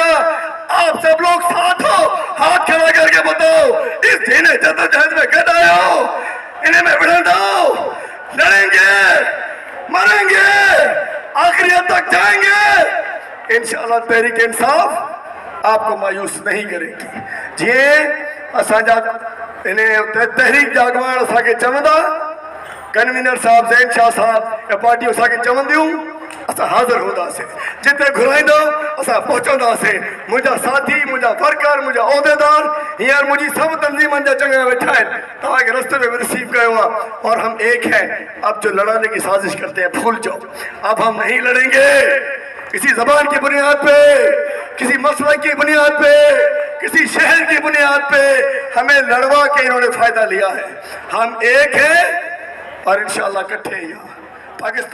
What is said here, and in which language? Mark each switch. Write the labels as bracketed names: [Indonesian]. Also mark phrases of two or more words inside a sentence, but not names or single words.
[Urdu] آپ سب لوگ ساتھ ہو، ہاتھ کھڑا کر کے بتاؤ اس دن جدوجہد میں کد آئے ہو، انہیں میں بڑھا دو، لڑیں گے، مریں گے، آخریت تک جائیں گے. ان شاء اللہ تحریک انصاف آپ کو مایوس نہیں کرے گی. [Sindhi] जी असांजा इन्हें तहरीक जागवान असा के चवंदा, कन्वीनर साहब ज़ैन शाह साहब पार्टी असा के चवंदियूं, असा हाज़िर होंदासीं, जिते घुराईंदो असा पहुंचंदासीं। मुझा साथी, मुझा वर्कर, मुझा ओहदेदार हींअर मुझी सब तंजीमन जा चंगा वेठा आहिनि, तव्हांखे रस्ते में रिसीव कयो आहे [Urdu] اور ہم ایک ہیں. اب جو لڑانے کی سازش کرتے ہیں بھول جاؤ، اب ہم نہیں لڑیں گے کسی زبان کی بنیاد پے، کسی مسئلے کی بنیاد پے، کسی شہر کی بنیاد پے. ہمیں لڑوا کے انہوں نے فائدہ لیا ہے۔ ہم ایک ہیں اور ان شاء اللہ اکٹھے ہیں.